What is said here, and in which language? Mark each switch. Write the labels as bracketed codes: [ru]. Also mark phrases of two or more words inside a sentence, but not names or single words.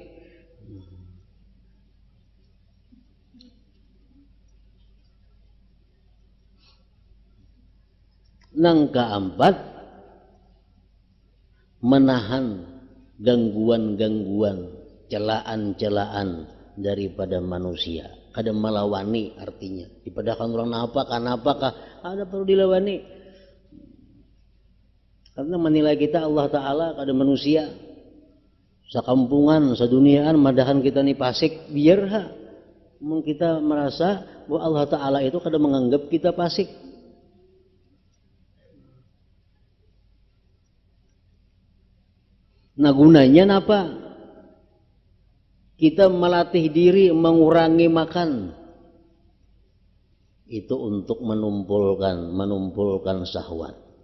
[id] Yang keempat, menahan gangguan-gangguan, celaan-celaan daripada manusia. [bjn] Kada melawani artinya. Dipadakan orang apakah ada perlu dilawani. [id] Karena menilai kita Allah Ta'ala kada manusia. [bjn] Sakampungan, saduniaan, madahan kita nih pasik, biar kita merasa bahwa Allah Ta'ala itu kada menganggap kita pasik. [id] Nah gunanya apa? Kita melatih diri mengurangi makan. Itu untuk menumpulkan syahwat.